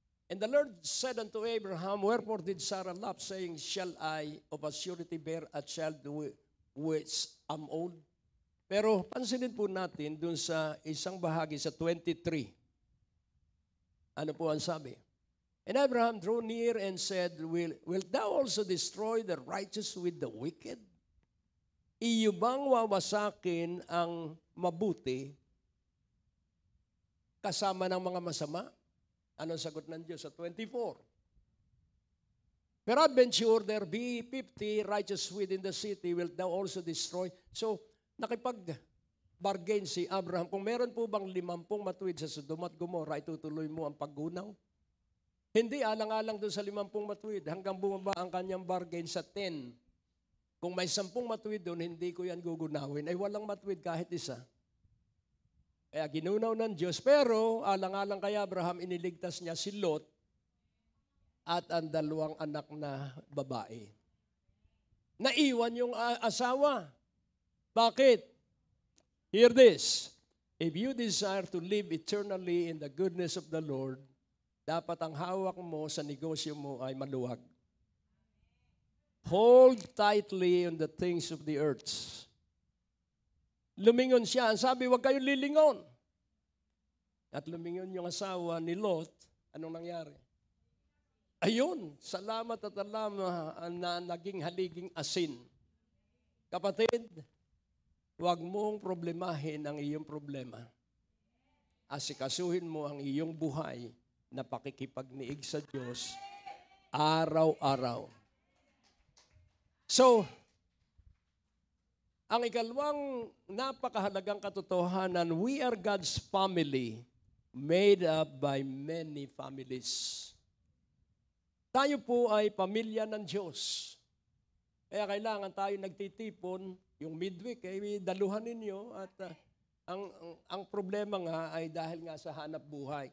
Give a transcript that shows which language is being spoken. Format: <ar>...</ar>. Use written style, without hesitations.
<en>And the Lord said unto Abraham, wherefore did Sarah laugh, saying, shall I of a surety bear a child which am old?</en> <tl>Pero pansinin po natin dun sa isang bahagi sa 23. Ano po ang sabi?</tl> <en>And Abraham drew near and said, Wilt thou also destroy the righteous with the wicked?</en> <tl>Iyo bang wawasakin ang mabuti kasama ng mga masama? Ano ang sagot ng Diyos sa 24?</tl> <en>Peradventure there be 50 righteous within the city, wilt thou also destroy?</en> <tl>So, nakipag-bargain si Abraham. Kung meron po bang 50 matuwid sa Sodom at Gomorrah, itutuloy mo ang paggunaw? Hindi, alang-alang doon sa 50 matuwid, hanggang bumaba ang kanyang bargain sa 10. Kung may 10 matuwid doon, hindi ko yan gugunawin. Ay walang matuwid kahit isa. Kaya ginunaw ng Diyos. Pero alang-alang kay Abraham, iniligtas niya si Lot at ang 2 anak na babae. Naiwan yung asawa. Bakit?</tl> <en>Hear this. If you desire to live eternally in the goodness of the Lord,</en> <tl>dapat ang hawak mo sa negosyo mo ay maluwag.</tl> <en>Hold tightly on the things of the earth.</en> <tl>Lumingon siya. Ang sabi, huwag kayong lilingon. At lumingon yung asawa ni Lot. Anong nangyari? Ayun, salamat at alam na naging haliging asin. Kapatid, huwag mong problemahin ang iyong problema. Asikasuhin mo ang iyong buhay na pakikipagniig sa Diyos araw-araw.</tl> <en>So,</en> <tl>ang ikalawang napakahalagang katotohanan,</tl> <en>we are God's family made up by many families.</en> <tl>Tayo po ay pamilya ng Diyos. Kaya kailangan tayo nagtitipon, yung midweek, daluhan ninyo. At ang problema nga ay dahil nga sa hanap buhay.</tl>